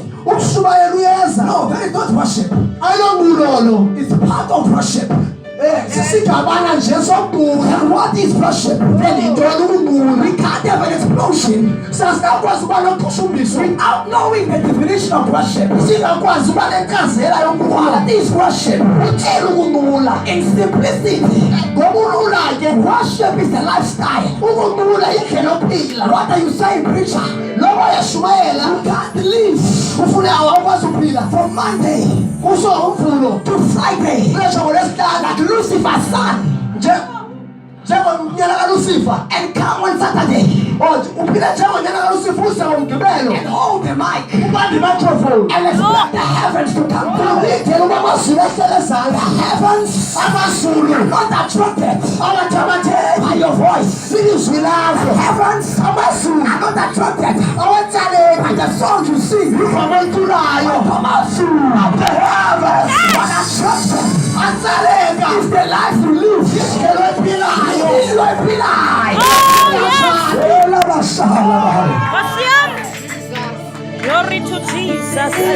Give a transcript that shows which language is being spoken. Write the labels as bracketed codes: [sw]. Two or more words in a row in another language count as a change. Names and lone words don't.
[xh] ukushumayela uyeza. [en] No, that is not worship. [xh] Ayilonqulo lo. [en] It's part of worship. [xh] Sisigabana nje sokuqula. [en] And what is worship? [xh] Yintoni ukunqula? [en] We can't have an explosion [xh] Sasingakwazi ukuba noqhushumbiso [en] without knowing the definition of worship. [xh] singakwazi ukuba nenkazela yokunqula. [en] What is worship? [xh] Uthini ukunqula? [en] In simplicity, [xh] Ngokulula ke [en] worship is a lifestyle. [xh] ukunqula indlela yophila. [en] What are you saying, preacher? [xh] Loba yashumayela [en] You can't live [xh] ufuna awukwazi ukuphila [en] from Monday [xh] kusuka ngoMvulo [en] to Friday [xh] kuyotsho ngoLwesihlanu [en] like Lucifer's son [xh] njengonyana kaLucifer. [en] and come on Saturday [xh] Uphila njengonyana kaLucifer use ngoMgqibelo [en] and hold the mic [xh] ubambe imicrophone. [en] and expect the heavens to come down. [xh] Ulindele uba amazulu ehlele ezantsi. [en] Heavens [xh] Amazulu [en] are not attracted [xh] awathabatheli [en] by your voice. [xh] ilizwi lakho. [en] Heavens [xh] Amazulu [en] are not attracted by [xh] awatsaleki [en] the song you sing. [xh] igama oyiculayo. [en] Amazulu of the heavens are attracted. [xh] Atsaleka [en] It's the life you live. [xh] indlela oyiphilayo. [en] It's your life. Glory to Jesus.